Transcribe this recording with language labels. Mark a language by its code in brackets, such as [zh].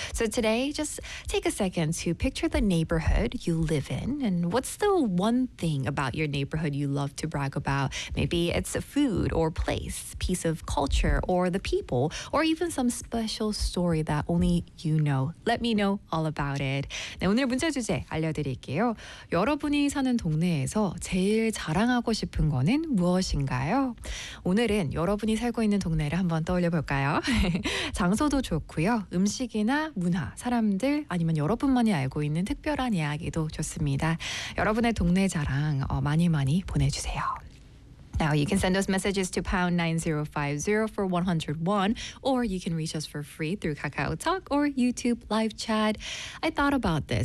[en] So today, just take a second to picture the neighborhood you live in, and what's the one thing about your neighborhood you love to brag about? Maybe it's a food or place, piece of culture, or the people, or even some special story that only you know. Let me know all about it. [ko] 네, 오늘 문제 주제 알려드릴게요. 여러분이 사는 동네에서 제일 자랑하고 싶은 거는 무엇인가요? 오늘은 여러분이 살고 있는 동네를 한번 떠올려볼까요? 장소도 좋고요. 음식이나 문화, 사람들, 아니면 여러분만이 알고 있는 특별한 이야기도 좋습니다. 여러분의 동네 자랑 많이 많이 보내주세요. [en] Now, you can send us messages to #9050 for 101, or you can reach us for free through KakaoTalk or YouTube live chat. I thought about this.